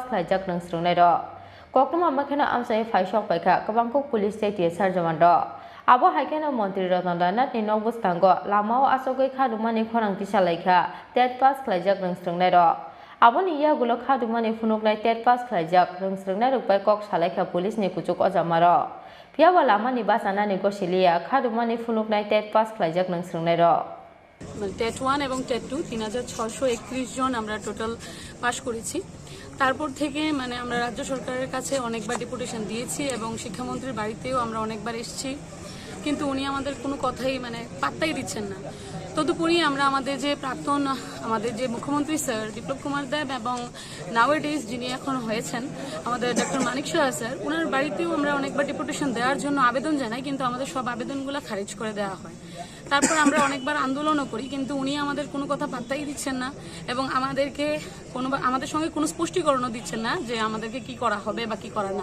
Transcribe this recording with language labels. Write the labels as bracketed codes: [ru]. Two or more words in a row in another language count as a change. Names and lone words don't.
[trp] khlaijak rangsrungnai ro koknoma makhana amchai phaisok paika kabangkok [en] police state [trp] sarjaman ro abo haikena montri Rotondana ni nokbis kango lamao asogei khadumani khorangti salaika tet pass khlaijak rangsrungnai ro Aboni yagulo khadumani phunuknai tet pass khlaijak rangsrungnai rukpai kok salaika police ni kuchuk ojamaro piawa lamani basana ni gosilia khadumani phunuknai tet pass khlaijak rangsrungnai ro [bn] টেট 1 এবং টেট 2 3631 জন আমরা [en] total pass [bn] করেছি তারপর থেকে মানে আমরা রাজ্য সরকারের কাছে অনেকবার ডেপুটেশন দিয়েছি এবং শিক্ষামন্ত্রীর বাড়িতেও আমরা অনেকবার এসেছি কিন্তু উনি আমাদের কোনো কথাই মানে পাত্তাই দিচ্ছেন না তদুপরি আমরা আমাদের যে প্রাক্তন আমাদের যে মুখ্যমন্ত্রী স্যার বিপ্লব কুমার দেব এবং নাওয়াডেজ যিনি এখন হয়েছেন আমাদের ডক্টর মানিক সাহা স্যার ওনার বাড়িতেও আমরা অনেকবার ডেপুটেশন দেওয়ার জন্য আবেদন জানাই কিন্তু আমাদের সব আবেদনগুলো খারিজ করে দেওয়া হয় তারপর আমরা অনেকবার আন্দোলনও করি, কিন্তু উনি আমাদের কোনো কথা পাত্তাই দিচ্ছেন না এবং আমাদের সঙ্গে কোনো স্পষ্টীকরণও দিচ্ছেন না যে আমাদেরকে কি করা হবে বা কি করা না।